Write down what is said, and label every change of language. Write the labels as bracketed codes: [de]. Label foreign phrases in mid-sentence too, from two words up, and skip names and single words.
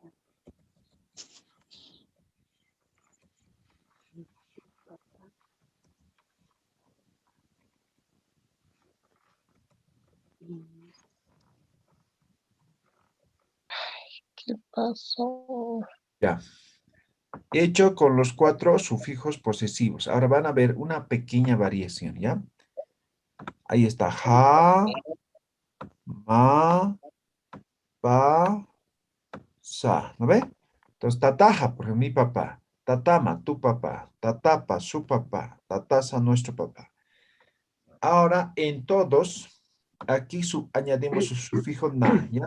[es] ¿Qué pasó? Ya. Hecho con los 4 sufijos posesivos. Ahora van a ver una pequeña variación, ¿ya? Ahí está. [ay] Ja, ma, pa, sa. [es] ¿No ve? Entonces, tataja, por ejemplo, mi papá. Tatama, tu papá. Tatapa, su papá. Tatasa, nuestro papá. Ahora, en todos, aquí añadimos su sufijo na, ¿ya?